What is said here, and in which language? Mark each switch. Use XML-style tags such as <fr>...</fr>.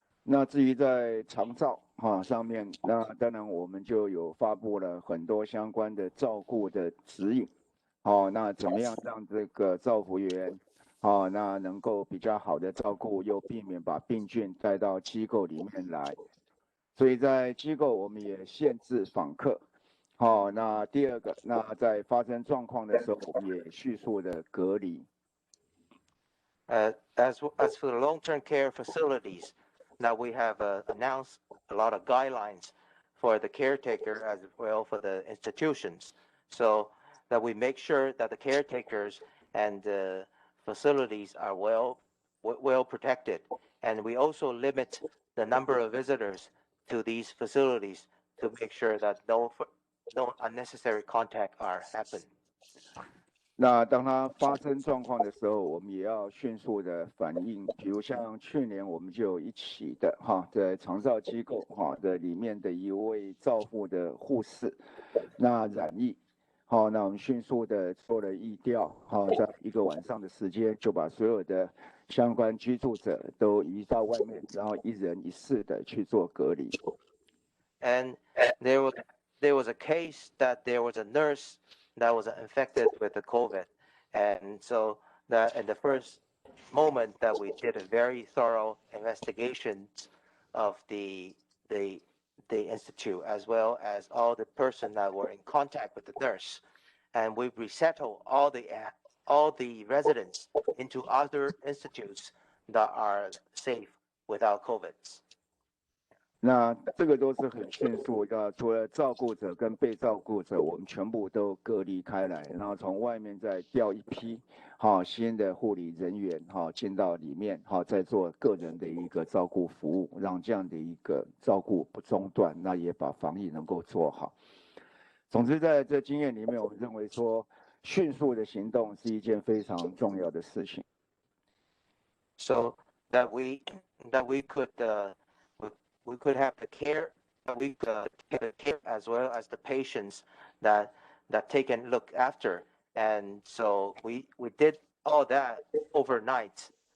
<zh>那至于在长照上面，那当然我们就有发布了很多相关的照顾的指引，那怎么样让这个照服员那能够比较好的照顾，又避免把病菌带到机构里面来。所以在机构我们也限制访客。那第二个，那在发生状况的时候，我们也迅速的隔离。</zh> <en>As for the long-term care facilities, now we have announced a lot of guidelines for the caretaker as well for the institutions, so that we make sure that the caretakers and the facilities are well protected, and we also limit the number of visitors to these facilities to make sure that no unnecessary contact are happen.</en> <zh>那当它发生状况的时候，我们也要迅速的反应。比如像去年我们就有一起的在长照机构的里面的一位照护的护士，那染疫，那我们迅速的做了疫调，在一个晚上的时间就把所有的相关居住者都移到外面，然后一人一室的去做隔离。</zh> <en>And there was a case that there was a nurse that was infected with the COVID, and so that in the first moment that we did a very thorough investigation of the institute as well as all the person that were in contact with the nurse, and we resettle all the residents into other institutes that are safe without COVID.</en> <zh>那这个都是很迅速的，除了照顾者跟被照顾者，我们全部都隔离开来，然后从外面再调一批新的护理人员进到里面再做个人的一个照顾服务，让这样的一个照顾不中断，那也把防疫能够做好。总之，在这经验里面，我们认为说迅速的行动是一件非常重要的事情。</zh> <en>So that we could have the care, we could take the care as well as the patients that taken look after, and so we did all that overnight.</en>